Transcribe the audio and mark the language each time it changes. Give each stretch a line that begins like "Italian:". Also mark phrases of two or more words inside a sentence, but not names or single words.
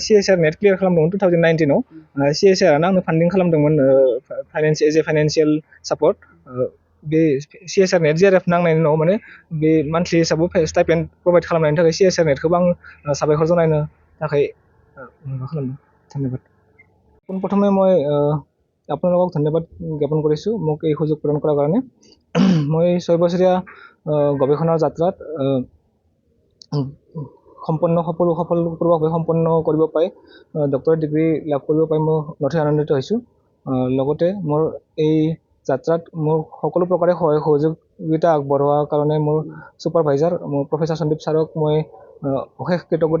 Bodo: सिएसआर नेट क्लियार खालामदोंमोन 2019आव सिएसआरआनो आंनो फान्डिं खालामदोंमोन
English: financial support
Bodo: बे सिएसआर नेट जिआरएफ नांनायनि उनाव माने बे मान्थलि हिसाबै
English: stipend provide
Bodo: खालामनायनि थाखाय सिएसआर नेटखौबो आं साबायखर जनायनो थाखाय खालामदों धन्यबाद
Assamese: পোনপ্ৰথমে মই আপোনালোকক ধন্যবাদ জ্ঞাপন কৰিছোঁ মোক এই সুযোগ প্ৰদান কৰাৰ কাৰণে মই 6 বছৰীয়া গৱেষণা যাত্ৰাত সফলভাৱে সম্পন্ন কৰিব পাই
English: doctorate degree
Assamese: লাভ কৰিব পাই মই নথৈ আনন্দিত হৈছোঁ লগতে মোৰ এই যাত্ৰাত মোৰ সকলো প্ৰকাৰে সহায় সহযোগিতা আগবঢ়োৱাৰ কাৰণে মোৰ ছুপাৰভাইজাৰ মোৰ প্ৰফেচাৰ সন্দীপ ছাৰক মই অশেষ কৃতজ্ঞতা